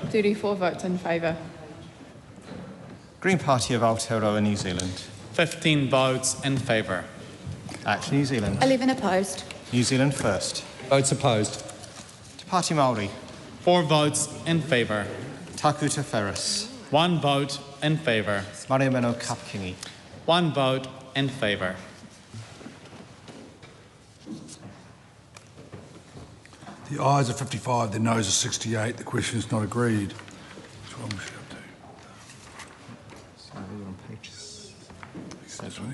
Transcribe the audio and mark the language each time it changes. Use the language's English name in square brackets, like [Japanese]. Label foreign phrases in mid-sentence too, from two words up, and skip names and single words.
[English] 34 votes in favour. Green Party of Aotearoa, New Zealand. 15 votes in favour. Act New Zealand. 11 opposed. New Zealand First. Votes opposed. Te Pāti Māori. 4 votes in favour. Taku Te Wheres. 1 vote in favour. Maria Manu Kapakingi. 1 vote in favour. The ayes are 55, the noes are 68. The question is not agreed. What's wrong with you up to? Sorry, you're on page 7.